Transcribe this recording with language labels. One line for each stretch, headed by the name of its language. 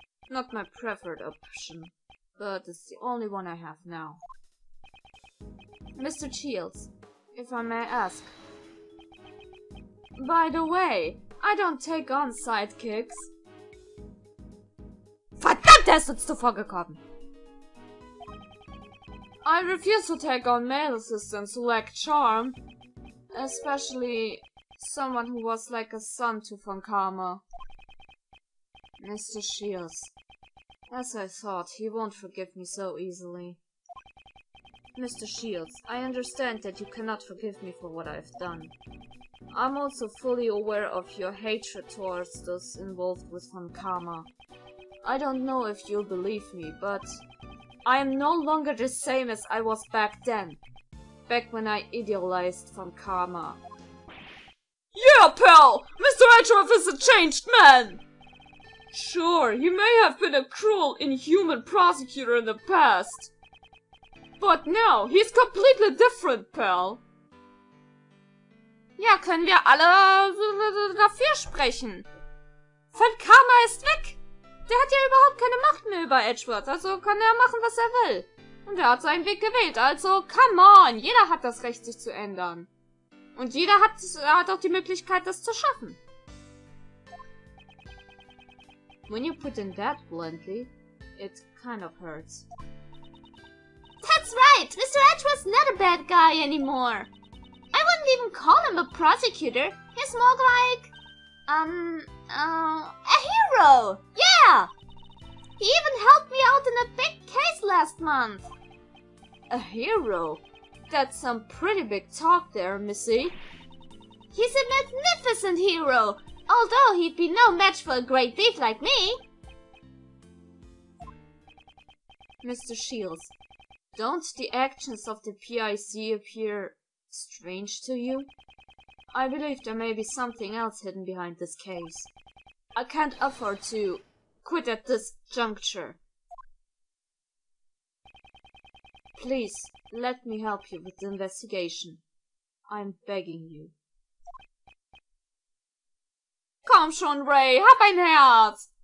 English: Not my preferred option, but it's the only one I have now. Mr. Shields, if I may ask. By the way, I don't take on sidekicks. Verdammt, er ist uns zuvor gekommen! I refuse to take on male assistants who lack charm. Especially someone who was like a son to Von Karma. Mr. Shields. As I thought, he won't forgive me so easily. Mr. Shields, I understand that you cannot forgive me for what I've done. I'm also fully aware of your hatred towards those involved with Von Karma. I don't know if you'll believe me, but I am no longer the same as I was back then. Back when I idealized Von Karma. Yeah, pal! Mr. Edgeworth is a changed man! Sure, he may have been a cruel, inhuman prosecutor in the past. But now, he's completely different, pal.
German: Ja, können wir alle dafür sprechen. Von Karma ist weg. Der hat ja überhaupt keine Macht mehr über Edgeworth, also kann er machen, was er will. Und er hat seinen Weg gewählt, also come on, jeder hat das Recht, sich zu ändern. Und jeder hat auch die Möglichkeit, das zu schaffen.
English: When you put it that bluntly, it kind of hurts. That's right! Mr. Edgeworth's not a bad guy anymore. I wouldn't even call him a prosecutor. He's more like... a hero! Yeah! He even helped me out in a big case last month. A hero? That's some pretty big talk there, Missy. He's a magnificent hero, although he'd be no match for a great thief like me. Mr. Shields, don't the actions of the PIC appear strange to you? I believe there may be something else hidden behind this case. I can't afford to quit at this juncture. Please, let me help you with the investigation. I'm begging you.
German: Komm schon, Ray, hab ein Herz!